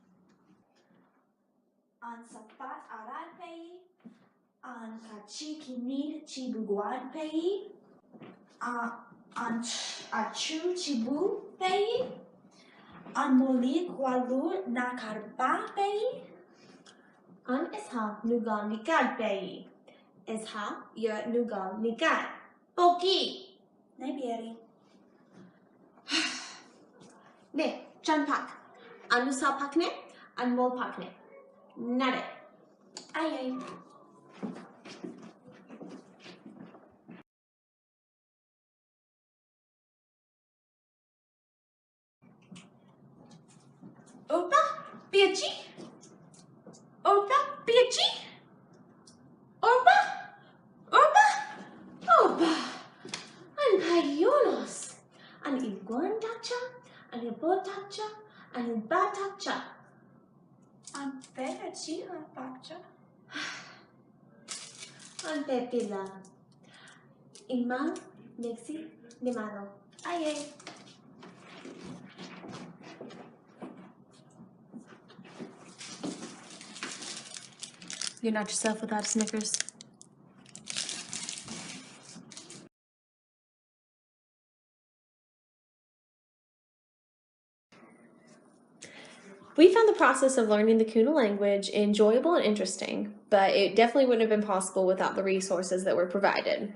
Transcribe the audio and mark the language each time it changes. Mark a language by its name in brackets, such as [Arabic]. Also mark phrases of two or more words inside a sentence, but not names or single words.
[San Blas Kuna] an sapat arat bay, an kachikini chibuguan bay, an achu chibu bay, an moli kwalu nakarba bay, An isha nugal nikad bay. Isha ya nugal nikad. Boki. Nebieri. Ne, chan pak. Anusa pakne, anmol pakne. Nade. Aye. Opa, piachi. Opa, piachi. Opa, opa. An payonos. An iguan tacha, an ibotacha, an batacha. An behachi bakcha. An pepila. Ima, nexi, nimano. Aye. [English] You're not yourself without a Snickers. We found the process of learning the Kuna language enjoyable and interesting, but it definitely wouldn't have been possible without the resources that were provided.